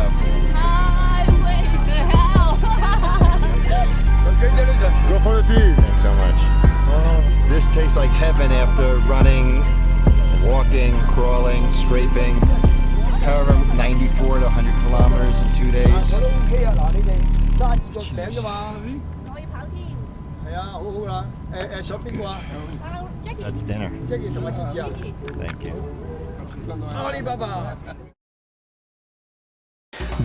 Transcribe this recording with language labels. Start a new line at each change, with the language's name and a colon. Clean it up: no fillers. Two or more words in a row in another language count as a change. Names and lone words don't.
English: Highway to hell. Congratulations. Go for the beat. Thanks so much. This tastes like heaven after running, walking, crawling, scraping, however 94 to 100 kilometers in 2 days.
Cantonese: 我都 OK 啊，嗱，你哋揸住個餅㗎嘛，係咪？可以跑添。係啊，好好啦。仲有邊個啊
English: Hello, Jackie. That's dinner.
Cantonese: ？Jackie 同埋芝芝啊。
English: Thank you. Alibaba。